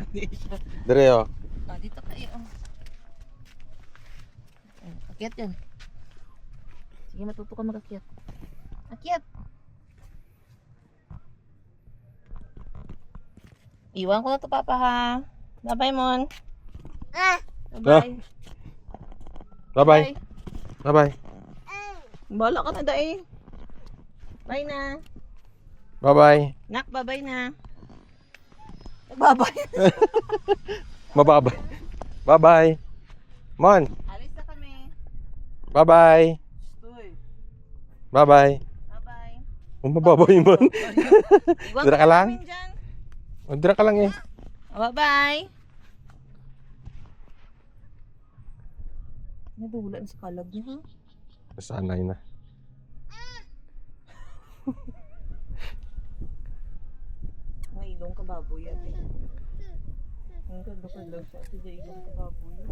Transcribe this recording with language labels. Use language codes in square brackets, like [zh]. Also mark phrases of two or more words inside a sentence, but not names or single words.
[tl] Hindi siya. Dali oh. Dito kayo, oh. Akyat yan. Sige, matuto ka mag-akyat. Akyat. Iwan ko na to, Papa, ha. Bye-bye, Mon. Bye-bye. Bye-bye. Bye-bye. [hil] Bala ka na, dae. Bye na. Bye-bye. [tl] Nak, bye-bye na. Bye-bye. [hil] Mababay. Bye-bye. Mon. [tl] Alis na kami. Bye-bye. Uy. Bye-bye. Bye-bye. [hil] Mababay man. [tl] Iwan [hil] Dira ka [tl] ko [hil] lang? [tl] namin dyan. [hil] Dira ka lang eh. Bye-bye. Nadulan sa kalag niya, ha? [tl] Nasanay na. May [hil] ilong ka baboy [tl] yan eh. Ang ganda ka lang siya. Sige, [hil] ilong ka baboy.